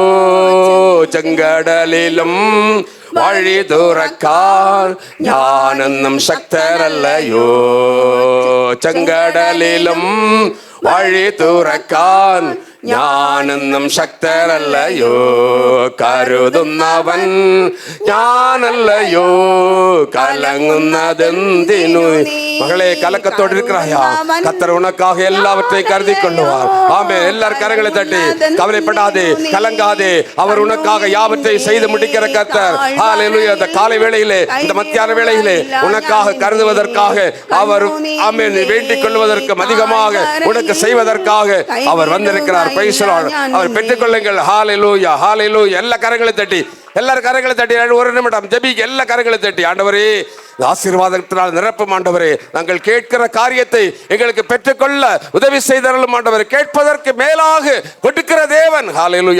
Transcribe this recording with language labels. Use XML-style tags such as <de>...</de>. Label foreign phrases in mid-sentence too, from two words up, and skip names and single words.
<ml>ചെങ്കടലിലും വഴി തുറക്കാൻ ഞാനെന്നും ശക്തരല്ലയോ. ചെങ്കടലിലും വഴി തുറക്കാൻ ഞാനെന്നും ശക്തരല്ലയോ. കരുതുന്നവൻ ഞാനല്ലയോ, കലങ്ങുന്നതെന്തിനു.</ml> <ta>மகளே கலக்கத்தோடு இருக்கிறாயா? கர்த்தர் உனக்காக எல்லாவற்றையும் கருதி கொள்ளுவார். ஆமென். எல்லாரும் கரங்களை தட்டி கவலைப்படாதே, கலங்காதே. அவர் உனக்காக யாவற்றையும் செய்து முடிக்கிற கர்த்தர். ஹalleluya. இந்த காலை வேளையிலே, இந்த மத்தியான வேளையிலே உனக்காக கருதுவதற்காக அவர், ஆமென், வேண்டிக் கொள்வதற்கு அதிகமாக உனக்கு செய்வதற்காக அவர் வந்திருக்கிறார்.</ta> <en>praise the Lord.</en> <ta>அவர் பெற்றுக்கொள்ளுங்கள். ஹalleluya ஹalleluya. எல்லா கரங்களை தட்டி, எல்லாரும் கரங்களை தட்டி ஒரு நிமிடம் ஜெபிக்க. எல்லா கரங்களை தட்டி, ஆண்டவரே ஆசீர்வாதத்தினால் நிரப்பும் ஆண்டவரே. நாங்கள் கேட்கிற காரியத்தை எங்களுக்கு பெற்றுக்கொள்ள உதவி செய்தருளும் ஆண்டவரே. கேட்பதற்கு மேலாக கொடுக்கிற தேவன். ஹalleluya.</ta>